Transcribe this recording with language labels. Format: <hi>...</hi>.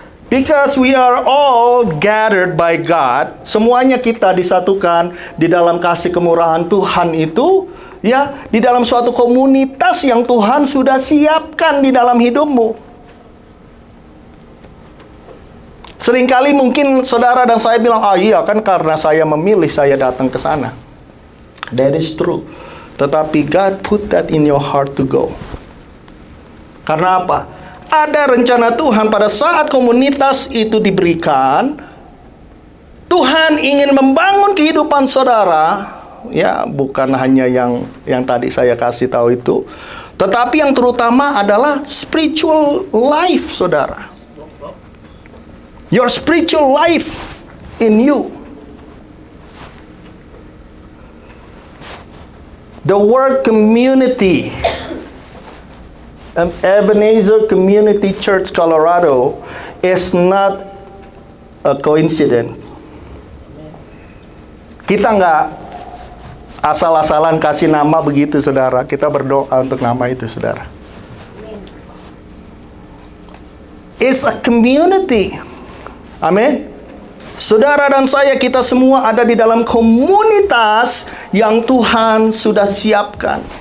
<en>Because we are all gathered by God,</en> <id>semuanya kita disatukan di dalam kasih kemurahan Tuhan itu, ya, di dalam suatu komunitas yang Tuhan sudah siapkan di dalam hidupmu. Seringkali mungkin saudara dan saya bilang, iya kan karena saya memilih saya datang ke sana.</id> <en>That is true.</en> <id>Tetapi</id> <en>God put that in your heart to go.</en> <id>Karena apa? Ada rencana Tuhan pada saat komunitas itu diberikan. Tuhan ingin membangun kehidupan saudara. Ya, bukan hanya yang tadi saya kasih tahu itu. Tetapi yang terutama adalah</id> <en>spiritual life,</en> <id>saudara.</id> <en>Your spiritual life in you. The word community, Ebenezer Community Church Colorado, is not a coincidence.</en> <id>Kita nggak asal-asalan kasih nama begitu, saudara. Kita berdoa untuk nama itu, saudara.</id> <en>It's a community.</en> <id>Amin. Saudara dan saya, kita semua ada di dalam komunitas yang Tuhan sudah siapkan.</id>